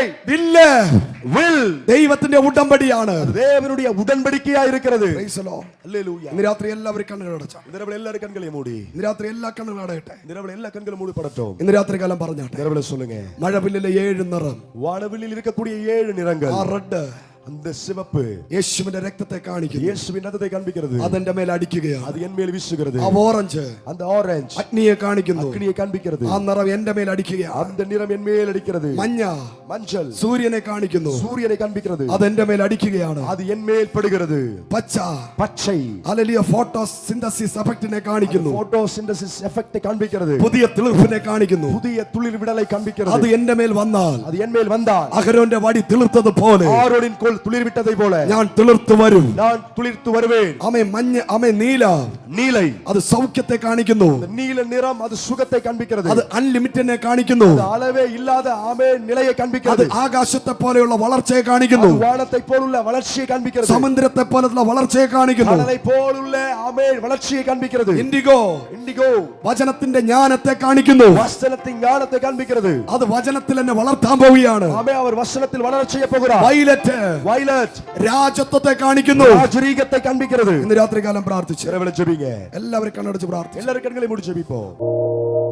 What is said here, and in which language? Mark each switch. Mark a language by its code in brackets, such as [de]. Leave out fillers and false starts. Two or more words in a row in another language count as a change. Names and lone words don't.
[ml] വില്ല് will ദൈവത്തിന്റെ ഉടമ്പടിയാണ്. [ta] தேவனுடைய உடன்படிக்கையா இருக்கிறது. [en] Praise the Lord. [ta] அல்லேலூயா. [ml] ഇന്ന് രാത്രി എല്ലാവരും കണ്ണുകൾ അടച്ചാ. [ta] இந்த இரவுல எல்லாரும் கண்களை மூடி. [ml] ഇന്ന് രാത്രി എല്ലാ കണ്ണുകളും അടയട്ടെ. [ta] இந்த இரவுல எல்லா கண்களும் மூடப்படட்டும். [ml] ഇന്ന് രാത്രി കാലം പറഞ്ഞാട്ടെ. [ta] இந்த இரவுல சொல்லுங்க. [ml] മഴവില്ലിലെ 7 നിറം, [ta] வானவில்லில் இருக்கக்கூடிய 7 நிறங்கள். [ml] ആ റെഡ് [ta] அந்த சிவப்பு [ml] യേശുവിന്റെ രക്തത്തെ കാണിക്കുന്നു. [ta] இயேசுவின் ரத்தத்தை காண்பிக்கிறது. [ml] അതെന്റെ മേൽ അടിക്കുകയാണ്. [ta] அது என் மேல் வீசுகிறது. [ml] ആ ഓറഞ്ച് [ta] அந்த ஆரஞ்சு [ml] അഗ്നിയെ കാണിക്കുന്നു. [ta] அக்னியை காண்பிக்கிறது. [ml] ആ നിറം എന്റെ മേൽ അടിക്കുകയാണ്. [ta] அந்த நிறம் என் மேல் அடிக்கிறது. [ml] മഞ്ഞ [ta] மஞ்சள் [ml] സൂര്യനെ കാണിക്കുന്നു. [ta] சூரியனை காண்பிக்கிறது. [ml] അതെന്റെ മേൽ അടിക്കുകയാണ്. [ta] அது என் மேல் படுகிறது. [ml] പച്ച [ta] பச்சை [ml] ഹല്ലേലൂയ [en] photosynthesis effect [ml] കാണിക്കുന്നു. [en] photosynthesis effect [ta] காண்பிக்கிறது. [ml] പുതിയ തിളിർപ്പിനെ കാണിക്കുന്നു. [ta] புதிய துளிர் விடலை காண்பிக்கிறது. [ml] അത് എന്റെ മേൽ വന്നാൽ [ta] அது என் மேல் வந்தால் [ml] അഹരോന്റെ വടി തിളിർത്തത് പോലെ [ta] ஆரோனின் கோல் துளிர் விட்டதை போல [ml] ഞാൻ തിളിർത്തു വരും. [ta] நான் துளிர்த்து வருவேன். [ml] ആമേ മഞ്ഞ ആമേ നീല [ta] நீலை [ml] അത് സൗഖ്യത്തെ കാണിക്കുന്നു. [ta] அந்த நீல நிறம் அது சுகத்தை காண்பிக்கிறது. [ml] അത് അൺലിമിറ്റഡിനെ കാണിക്കുന്നു. [ta] அது அளவே இல்லாத ஆமே நிலையை [ml] അത് [ta] காண்பிக்கிறது. [ml] ആകാശത്തെ പോലെയുള്ള വളർച്ചയെ കാണിക്കുന്നു. [ta] அது வானத்தை போலுள்ள வளர்ச்சியை காண்பிக்கிறது. [ml] സമുദ്രത്തെ പോലുള്ള വളർച്ചയെ കാണിക്കുന്നു. [ta] கடலை போலுள்ள ஆமே வளர்ச்சியை காண்பிக்கிறது. [ml] ഇൻഡിഗോ [ta] இண்டிகோ [ml] വചനത്തിന്റെ ജ്ഞാനത്തെ കാണിക്കുന്നു. [ta] வசனத்தின் ஞானத்தை காண்பிக்கிறது. [ml] അത് വചനത്തിൽ എന്നെ വളർത്താൻ പോവുകയാണ്. [ta] ஆமே அவர் வசனத்தில் வளர செய்ய போகிறார். [ml] വയലറ്റ് [ta] வயலட் [ml] രാജത്വത്തെ കാണിക്കുന്നു. [ta] ராஜரீகத்தை காண்பிக்கிறது. [ml] ഇന്ന് രാത്രികാലം പ്രാർത്ഥിച്ചു. [ta] இரவுல ஜெபிங்க. [ml] എല്ലാവരും കണ്ണടച്ച് പ്രാർത്ഥിച്ചു. [ta] எல்லாரும் கண்களை மூடி ஜெபிப்போம்.